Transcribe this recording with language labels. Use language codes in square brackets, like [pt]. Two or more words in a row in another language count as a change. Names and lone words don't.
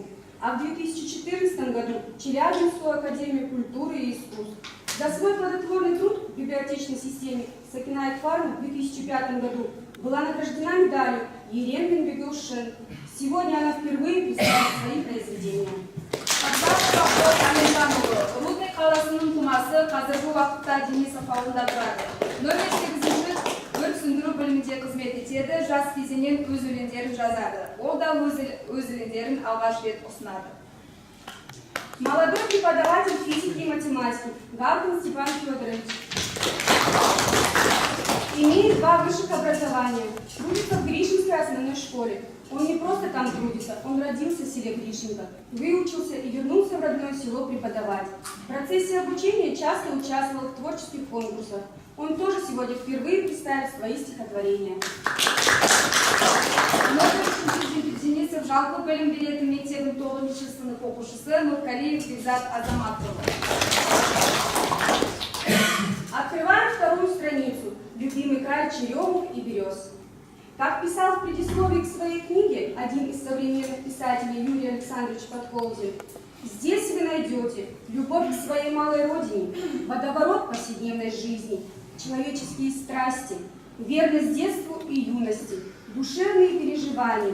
[ru] А в 2014 году Челябинскую академию культуры и искусств. За свой плодотворный труд в библиотечной системе Сакинайт Фарм в 2005 году была награждена медалью Еремин Бегушин. Сегодня она впервые представит свои произведения. [kk] Рудный қаласының тумасы қазіргі уақытта Денисов ауылында тұрады. Нөмір 8-ші өрт сөндіру бөлімінде қызмет етеді, жас кезінен өз өлеңдерін жазады. Ол да өз өлеңдерін алғаш рет ұсынады. [ru] Молодой преподаватель физики и математики Галкин Степан Федорович. Имеет 2 высших образования. Трудится в Гришинской основной школе. Он не просто там трудится, он родился в селе Гришинка, выучился и вернулся в родное село преподавать. В процессе обучения часто участвовал в творческих конкурсах. Он тоже сегодня впервые представит свои стихотворения. [kk] Денисов жалпы білім беретін мектебінің 9-шы сынып оқушысы Нуркалиев Бекзат Азаматова. [ru] Открываем вторую страницу. Любимый край черемух и берез. Как писал в предисловии к своей книге один из современных писателей Юрий Александрович Подколзин, здесь вы найдете любовь к своей малой родине, водоворот повседневной жизни, человеческие страсти, верность детству и юности, душевные переживания.